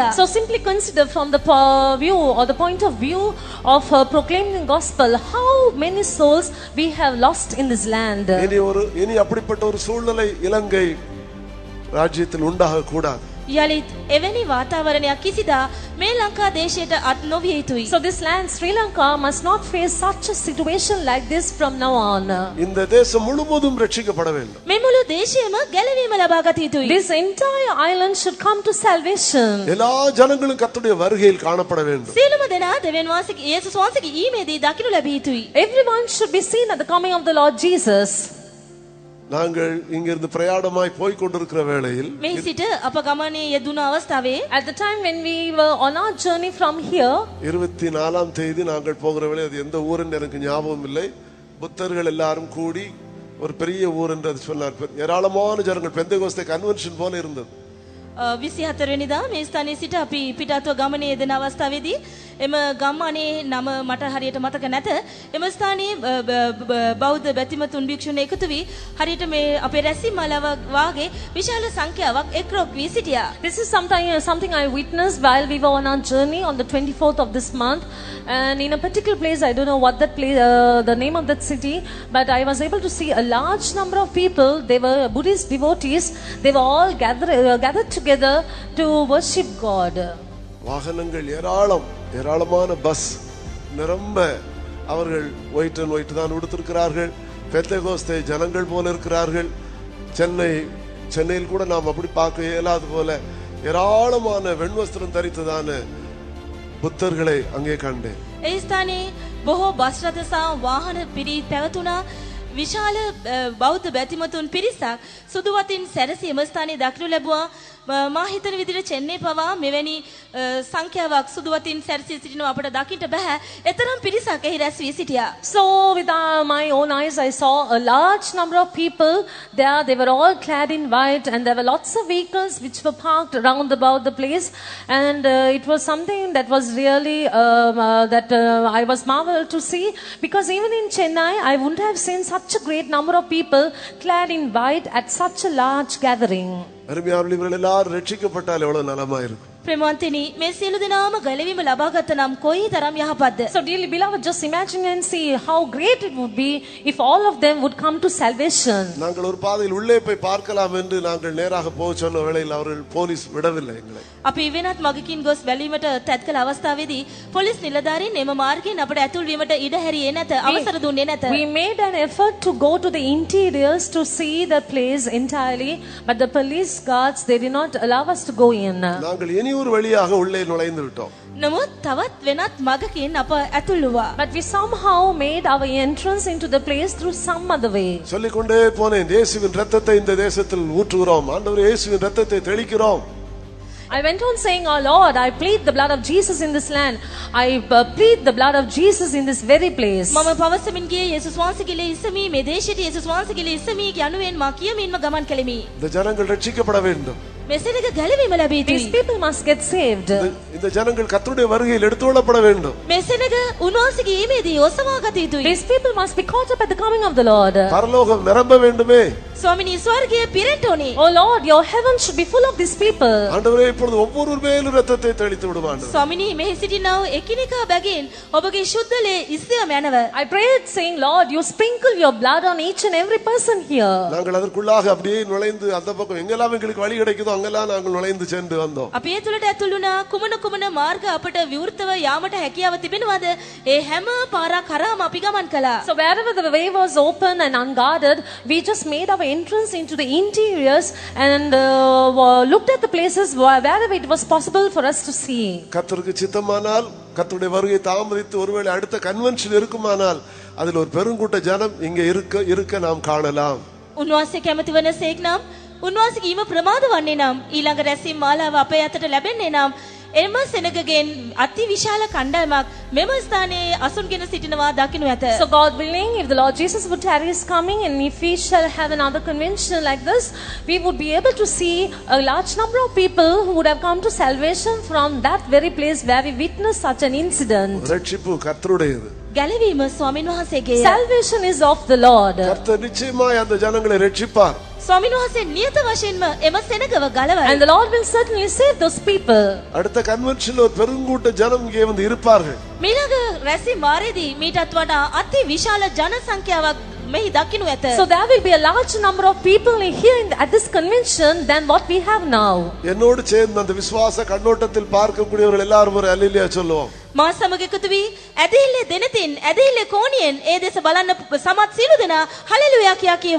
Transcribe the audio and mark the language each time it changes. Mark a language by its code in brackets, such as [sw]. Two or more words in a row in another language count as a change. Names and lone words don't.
[en] So simply consider from the view or the point of view of proclaiming the gospel, how many souls we have lost in this land. [ta] இனி அப்படிப்பட்ட ஒரு சூழ்நிலை இலங்கை ராஜ்யத்தில் உண்டாக கூடாது. [si] යලිත් එවැනි වාතාවරණයක් කිසිදා මේ ලංකා දේශයට අත් නොවිය යුතුයි. [en] So this land, Sri Lanka, must not face such a situation like this from now on. [ta] இந்த தேசம் முழுவதும் ரட்சிக்கப்பட வேண்டும். [si] මේ මුළු දේශයම ගැලවීම ලබා ගත යුතුයි. [en] This entire island should come to salvation. [ta] எல்லா ஜனங்களும் கர்த்தருடைய வருகையில் காணப்பட வேண்டும். [si] සියලුම දෙනා දෙවියන් වහන්සේගේ යේසුස් වහන්සේගේ ඊමේදී දකින්න ලැබිය යුතුයි. [en] Everyone should be seen at the coming of the Lord Jesus. [ta] நாங்கள் இங்கிருந்து பிரயாணமாய் போய் கொண்டிருக்கிற வேளையில், [si] මේ සිට අප ගමනේ යෙදුණු අවස්ථාවේ, [en] At the time when we were on our journey from here, [ta] 24ஆம் தேதி நாங்கள் போகிற வேளை, அது எந்த ஊர் என்று எனக்கு ஞாபகம் இல்லை, புத்தர்கள் எல்லாரும் கூடி ஒரு பெரிய ஊர் என்று அது சொன்னார். ஏராளமான ஜனங்கள், பெந்தெகோஸ்தே கன்வென்ஷன் போல இருந்தது. [si] 24 වෙනිදා මේ ස්ථානයේ සිට අපි පිටාතුව ගමනේ යෙදෙන අවස්ථාවේදී එම ගම්මානේ නම මට හරියට මතක නැත. එම ස්ථානයේ බෞද්ධ බැතිමතුන් භික්ෂුන් එකතු වී හරියට මේ අපේ රැසි මලව වාගේ විශාල සංඛ්‍යාවක් එක්රොක් වී සිටියා. [en] this is something I witnessed while we were on our journey on the 24th of this month, and in a particular place, I don't know what that place, the name of that city, but I was able to see a large number of people. They were Buddhist devotees. They were all gathered together to worship God. [ta] வாகனங்கள் ஏராளமான பஸ் நிரம்ப, அவர்கள் [en] white and white [ta] தான் உடுத்திருக்கிறார்கள். பெந்தெகோஸ்தே ஜனங்கள் போல இருக்கிறார்கள். சென்னையில் கூட நாம் அப்படி பார்க்க இயலாது போல ஏராளமான வெண்வஸ்திரம் தரித்ததான புத்தர்களை அங்கே கண்டேன். [si] ඒ ස්ථානයේ බොහෝ බස් රථ සහ වාහන පිරී පැවතුණා. විශාල බෞද්ධ බැතිමතුන් පිරිසක් සුදු වතින් සැරසී එම ස්ථානයේ දක්නු ලැබුවා. මා හිතන විදිහට චෙන්නයි පවා මෙවැනි සංඛ්‍යාවක් සුදු වතින් සැරසී සිටිනවා අපට දකින්න බෑ. එතරම් පිරිසක් එහි රැස් වී සිටියා. [en] So with my own eyes, I saw a large number of people there. They were all clad in white, and there were lots of vehicles which were parked around about the place, and it was something that was really I was marveled to see, because even in Chennai I wouldn't have seen such a great number of people clad in white at such a large gathering. [ta] அருமையானவர்கள், எல்லாரும் ரட்சிக்கப்பட்டால் எவ்வளவு நலமா இருக்கும். [si] ප්‍රේමවන්තනි, මේ සියලු දෙනාම ගැලවීම ලබාගත නම් කොයි තරම් යහපත්ද. [en] So dearly beloved, just imagine and see how great it would be if all of them would come to salvation. [ta] நாங்கள் ஒரு பாதையில் உள்ளே போய் பார்க்கலாம் என்று நாங்கள் நேராக போக சொன்ன வேளையில் அவர்கள் போலீஸ் விடவில்லை எங்களை. [si] අපි වෙනත් මගකින් ගොස් බැලීමට තැත් කළ අවස්ථාවේදී පොලිස් නිලධාරීන් එම මාර්ගයෙන් අපට ඇතුල් වීමට ඉඩ හැරියේ නැත, අවසර දුන්නේ නැත. [en] We made an effort to go to the interiors to see the place entirely, but the police guards, they did not allow us to go in. [ta] நாங்கள் இனி ஒரு வழியாக உள்ளே நுழைந்து விட்டோம். [si] නමුත් තවත් වෙනත් මගකින් අප ඇතුල් වුණා. [en] But we somehow made our entrance into the place through some other way. [ta] சொல்லிக்கொண்டே போனேன், இயேசுவின் இரத்தத்தை இந்த தேசத்தில் ஊற்றுகிறோம், ஆண்டவரே இயேசுவின் இரத்தத்தை தெளிக்கிறோம். [en] I went on saying, "Oh Lord, I plead the blood of Jesus in this land. I plead the blood of Jesus in this very place." [si] මම පවසමින් ගියේ යේසුස් වහන්සේගේ ඉසමී මේ දේශයට යේසුස් වහන්සේගේ ඉසමී යනුවෙන් මා කියමින්ම ගමන් කළෙමි. [ta] இந்த ஜனங்கள் ரட்சிக்கப்பட வேண்டும். [si] මෙසේනක ගැලවීම ලැබී [en] These [si] යුතුයි. [en] people must get saved. [ta] இந்த ஜனங்கள் கர்த்தருடைய வருகையில் எடுத்துக்கொள்ளப்பட வேண்டும். [si] මෙසේනක උන්වහන්සේගේ ඊමේදී ඔසවා ගත යුතුයි. [en] These people must be caught up at the coming of the Lord. [ta] பரலோகம் நிரம்ப வேண்டுமே. [si] ස්වාමිනී ස්වර්ගයේ පිරෙන්න ඕනේ. [en] Oh Lord, your heaven should be full of these people. [ta] ஆண்டவரே இப்பொழுது ஒவ்வொரு மேலும் ரத்தத்தை தெளித்து விடும் ஆண்டவரே. [si] ස්වාමිනී මෙහි සිටිනව එකිනෙකා බැගින් ඔබගේ ශුද්ධලේ ඉස්සෙම යනව. [en] I prayed saying, Lord, you sprinkle your blood on each and every person here. [ta] நாங்கள் அதற்குள்ளாக அப்படியே நுழைந்து அந்த பக்கம் எங்கெல்லாம் எங்களுக்கு வழி கிடைக்குதோ அங்கெல்லாம் நாங்கள் நுழைந்து சென்று வந்தோம். [si] අපි ඒ තුලට ඇතුළු වුණා කුමන මාර්ග අපට විවෘතව යාමට හැකියාව තිබෙනවද? ඒ හැම පාරක් කරාම අපි ගමන් කළා. [en] So wherever the way was open and unguarded, we just made our entrance into the interiors and looked at the places wherever it was possible for us to see. [ta] கர்த்தருக்கு சித்தமானால் கர்த்தருடைய வருகை தாமதித்து ஒருவேளை அடுத்த கன்வென்ஷன் இருக்குமானால் அதில் ஒரு பெருங்கூட்ட ஜனம் இங்கே இருக்க நாம் காணலாம். [si] උන්වහන්සේ කැමති වන සේක් නම් උන්වහන්සේගේ ඊම ප්‍රමාද වන්නේ නම් ඊළඟ රැස්වීම මාලාව අපේ අතට ලැබෙන්නේ නම් එම සෙනගගෙන් අති විශාල කණ්ඩායමක් මෙම ස්ථානයේ අසුන්ගෙන සිටිනවා දකින්න ඇත. [en] So God willing, if the Lord Jesus would tarry his coming and if we shall have another convention like this, we would be able to see a large number of people who would have come to salvation from that very place where we witnessed such an incident. [ta] ரட்சிப்பு கர்த்தருடையது. [si] ගැලවීම ස්වාමීන් වහන්සේගේ. [en] Salvation is of the Lord. [ta] கர்த்தர் நிச்சயமாய் அந்த ஜனங்களை ரட்சிப்பார். [si] ස්වාමීන් වහන්සේ නියත වශයෙන්ම එම සෙනගව ගලවයි. [en] And the Lord will certainly save those people. [ta] அடுத்த கன்வென்ஷன்ல ஒரு பெருங்கூட்ட ஜனம் இங்கே வந்து இருப்பார்கள். [si] මීළඟ රැස්වීම මාරේදී මීටත් වඩා අති විශාල ජන සංඛ්‍යාවක් මෙහි දකින්න ඇත. [en] So there will be a large number of people here at this convention than what we have now. [ta] என்னோடு சேர்ந்து அந்த விசுவாச கண்ணோட்டத்தில் பார்க்கக்கூடியவர்கள் எல்லாரும் ஒரு அல்லேலூயா சொல்லுவோம். [si] මා සමග එකතු වී ඇදහිල්ලේ දෙනතින් ඇදහිල්ලේ කෝණියෙන් ඒ දෙස බලන්න සමත් සියලු දෙනා හලෙලුයා කියා කියමු.